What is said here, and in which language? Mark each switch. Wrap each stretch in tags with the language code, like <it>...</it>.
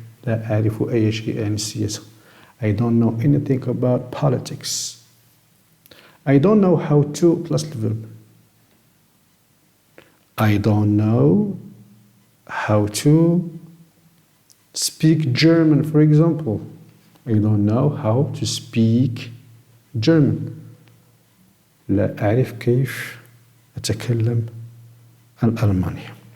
<ar>لا أعرف أي شيء عن السياسة.</ar> <en>I don't know anything about politics. I don't know how to plus the verb. I don't know how to speak German, for example. I don't know how to speak German.</en> <ar>لا أعرف كيف أتكلم الألمانية.</ar>